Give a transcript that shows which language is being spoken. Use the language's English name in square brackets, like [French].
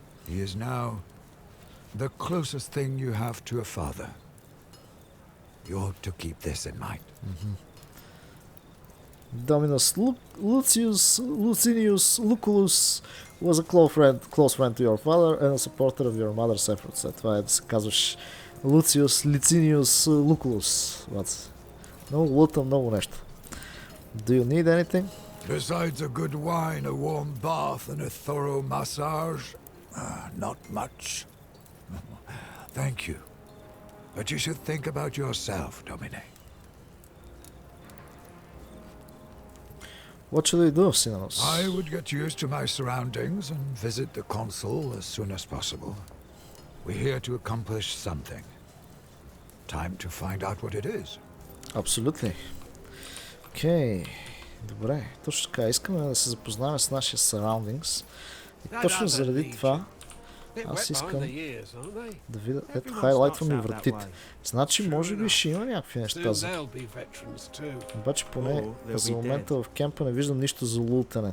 [English] He is now the closest thing you have to a father. You ought to keep this in mind. Dominus Licinius Lucullus was a close friend to your father and a supporter of your mother's efforts. [Bulgarian] Това е да се казваш Lucius Licinius Lucullus. Много лутам, много нещо. [English] Do you need anything? Besides a good wine, a warm bath, and a thorough massage, not much. Thank you. But you should think about yourself, Domine. What should I do, Synaros? I would get used to my surroundings and visit the consul as soon as possible. We're here to accomplish something. Time to find out what it is. [Bulgarian] Абсолютно. Окей. Добре. Точно така. Искаме да се запознаем с нашия surroundings. И точно заради това аз искам да видя... Ето, хайлайтвам и вратите. Значи, може би ще има някакви неща за... Обаче поне за момента в кемпа не виждам нищо за лутане.